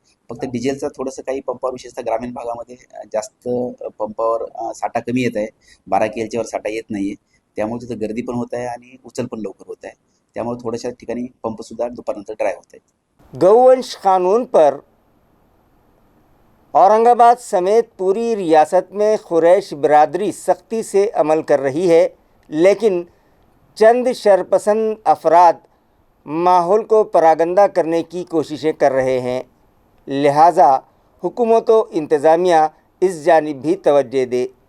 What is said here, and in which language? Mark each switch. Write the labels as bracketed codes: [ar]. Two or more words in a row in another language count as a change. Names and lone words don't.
[mr] फक्त डिझेलचा थोडंसं काही पंपावर विशेषतः ग्रामीण भागामध्ये जास्त पंपावर साठा कमी येत आहे। 12 KLच्या वर साठा येत नाही आहे। त्यामुळे तिथं गर्दी पण होत आहे आणि उचल पण लवकर होत आहे। त्यामुळे थोड्याशा ठिकाणी पंपसुद्धा दुपारनंतर ड्राय होत आहेत। [ur] گئو ونش قانون پر اورنگ آباد سمیت پوری ریاست میں قریش برادری سختی سے عمل کر رہی ہے، لیکن چند شرپسند افراد ماحول کو پراگندہ کرنے کی کوششیں کر رہے ہیں، لہٰذا حکومت و انتظامیہ اس جانب بھی توجہ دے۔